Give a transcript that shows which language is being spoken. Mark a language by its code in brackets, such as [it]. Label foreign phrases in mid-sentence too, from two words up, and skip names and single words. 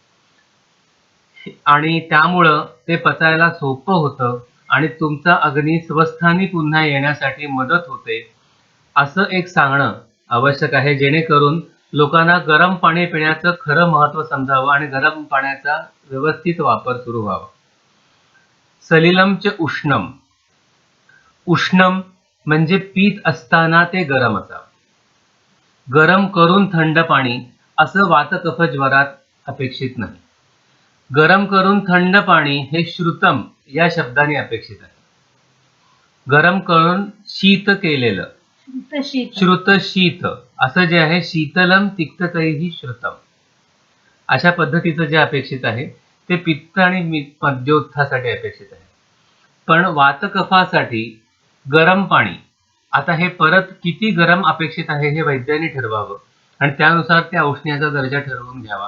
[mr] आणि त्यामुळं ते पचायला सोपं होतं आणि तुमचा अग्नी स्वस्थानी पुन्हा येण्यासाठी मदत होते, असं एक सांगणं आवश्यक आहे, जेणेकरून लोकांना गरम पाणी पिण्याचं खरं महत्व समजावं आणि गरम पाण्याचा व्यवस्थित वापर सुरू व्हावा. [sa] सलिलम च उष्णम, [mr] उष्णम म्हणजे पीत असताना ते गरम असावं. गरम करून थंड पाणी असं वातकफ ज्वरात अपेक्षित नाही. गरम करून थंड पाणी हे श्रुतम या शब्दाने अपेक्षित आहे. गरम करून शीत केलेलं, श्रुत शीत असं जे आहे, [sa] शीतलम तिक्ततैहि श्रुतम, [mr] अशा पद्धतीचं जे अपेक्षित आहे ते पित्त आणि मज्जोत्थासाठी अपेक्षित आहे. पण वातकफासाठी गरम पाणी, आता हे परत किती गरम अपेक्षित आहे हे वैद्यांनी ठरवावं आणि त्यानुसार त्या औष्ण्याचा दर्जा ठरवून घ्यावा.